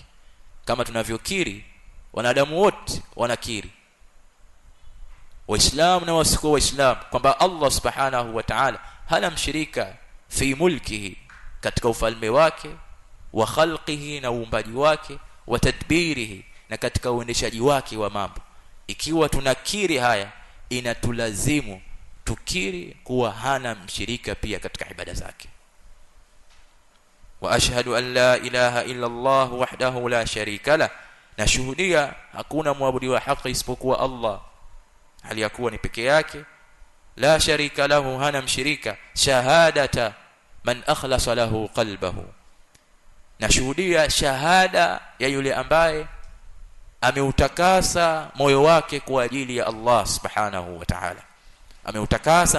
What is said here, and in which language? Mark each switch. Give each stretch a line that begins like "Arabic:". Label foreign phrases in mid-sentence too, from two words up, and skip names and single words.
Swahili: Kama tunavyokiri, wanadamu wote wanakiri waislamu na wasio waislamu, kwamba Allah
Arabic: سبحانه وتعالى
Swahili: hana mshirika
Arabic: في ملكه,
Swahili: katika ufalme wake,
Arabic: وخلقه,
Swahili: na uumbaji wake,
Arabic: وتدبيره,
Swahili: na katika uendeshaji wake wa mambo. Ikiwa tunakiri haya, inatulazimu tukiri kuwa hana mshirika pia katika ibada zake.
Arabic: وأشهد أن لا إله إلا الله وحده لا شريك لا,
Swahili: na shuhudia hakuna muabudiwa wa haki isipokuwa Allah, hali ya kuwa ni peke yake,
Arabic: لا شريك له,
Swahili: hana mshirika,
Arabic: شهادة من أخلص له قلبه,
Swahili: na shuhudia shahada ya yule ambaye ameutakasa moyo wake kwa ajili ya Allah
Arabic: سبحانه وتعالى,
Swahili: ameutakasa